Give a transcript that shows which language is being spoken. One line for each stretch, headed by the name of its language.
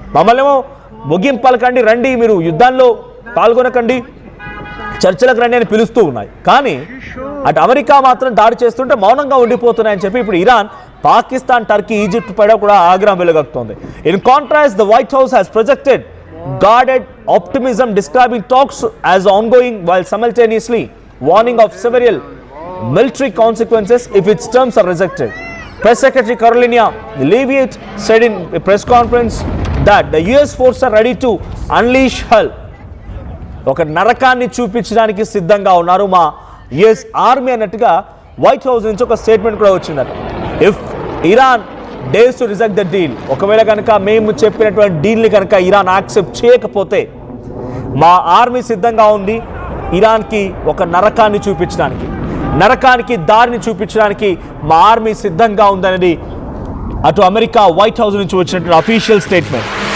Telugu: మమ్మల్ని ఏమో ముగింపు పలకండి, రండి, మీరు యుద్ధాల్లో పాల్గొనకండి, చర్చలకు రండి అని పిలుస్తూ ఉన్నాయి. కానీ అటు అమెరికా మాత్రం దాడి చేస్తుంటే మౌనంగా ఉండిపోతున్నాయని చెప్పి ఇప్పుడు ఇరాన్ పాకిస్తాన్, టర్కీ, ఈజిప్ట్ పైన కూడా ఆగ్రహం వెలుగక్కుతోంది.
English: In contrast, the White House has projected guarded optimism, describing talks as ongoing while simultaneously warning of several military consequences if its terms are rejected. Press Secretary Carolina Leavitt said in a press conference that the US forces are ready to unleash hell.
Telugu: ఒక నరకాన్ని చూపించడానికి సిద్ధంగా ఉన్నారు మా US army అన్నట్టుగా white house నుంచి ఒక statement కూడా వచ్చిందట.
English: if Iran dares to reject the deal,
Telugu: ఒకవేళ కనుక మేము చెప్పినటువంటి డీల్ని కనుక ఇరాన్ యాక్సెప్ట్ చేయకపోతే మా ఆర్మీ సిద్ధంగా ఉంది ఇరాన్కి ఒక నరకాన్ని చూపించడానికి, నరకానికి దారిని చూపించడానికి మా ఆర్మీ సిద్ధంగా ఉందనేది అటు అమెరికా వైట్ హౌస్ నుంచి వచ్చినటువంటి అఫీషియల్ స్టేట్మెంట్.